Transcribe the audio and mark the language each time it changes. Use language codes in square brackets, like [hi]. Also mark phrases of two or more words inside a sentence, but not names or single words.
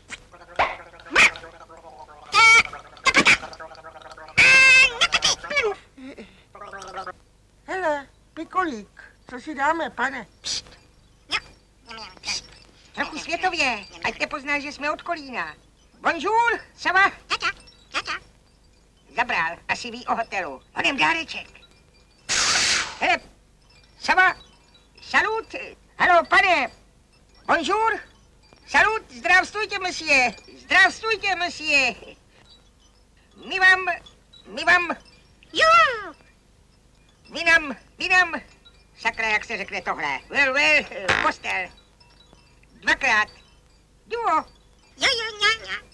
[cs] Hele, pikolík, co si dáme, pane? Trochu světově, ať nepozná, že jsme od Kolína. [fr] Bonjour, ça va? [cs] Zabral, asi ví o hotelu. Honem dáreček. Hele, [fr] ça va? Salut. [cs] Haló, pane. Bonjour. [fr] Salut, zdravstvujte, monsieur. Zdravstvujte, monsieur. [cs] My vám... Jo. Vy nám... Sakra, jak se řekne tohle? Well, postel. Dvakrát. Duo. Jo, ňa.